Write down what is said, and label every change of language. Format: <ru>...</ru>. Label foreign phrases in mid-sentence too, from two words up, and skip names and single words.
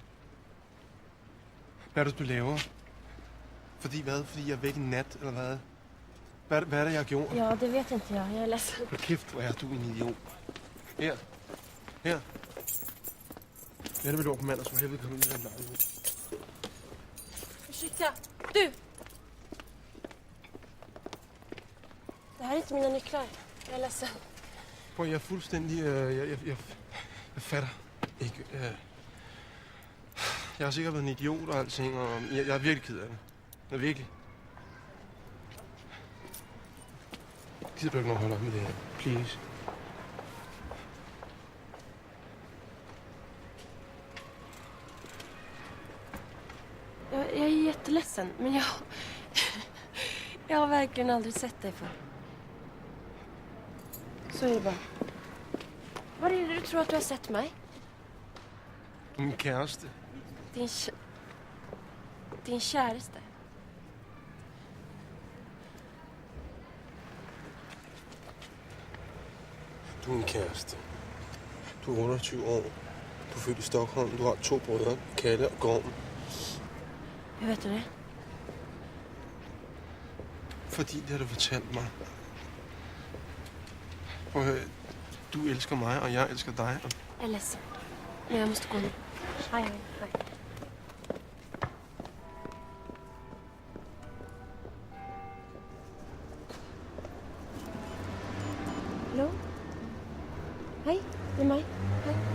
<da>Hvad er det, du laver? Fordi hvad? Fordi jeg er væk i nat, eller hvad? Hvad er det, jeg har gjort?</da> <sv>Ja, det vet inte jag. Jag är ledsen.</sv> <da>Hold kæft, hvor er du en idiot. Her. Hvad er det, vi lå på mandag, så helvede kom ind i den lejlighed?</da> <sv>Ursäkta. Du! Det här är inte mina nycklar. Jag är ledsen.</sv> <da>Prøv, jeg er fuldstændig... Jeg fatter ikke... Jeg har sikkert været en idiot og alting, og jeg er virkelig ked af det. Jeg er virkelig. Gider du ikke nok holde op med det her? Please.</da> <sv>Jag är jätteledsen, men jag har verkligen aldrig sett dig för. Så är det bara. Var är det du tror att du har sett mig?</sv> <da>Min kæreste. Din kæreste. Du er min kæreste. Du er 28 år. Du er født i Stockholm. Du har 2 brødre, Kalle og Gorm.</da> <sv>Hur vet du det?</sv> <da>Fordi det har du fortalt mig. Prøv at høre. Du elsker mig, og jeg elsker dig.</da> <sv>Jag är ledsen. Men jag måste gå nu. Hej, hej, hej. Hallå? Hej, det är mig. Hej.</sv>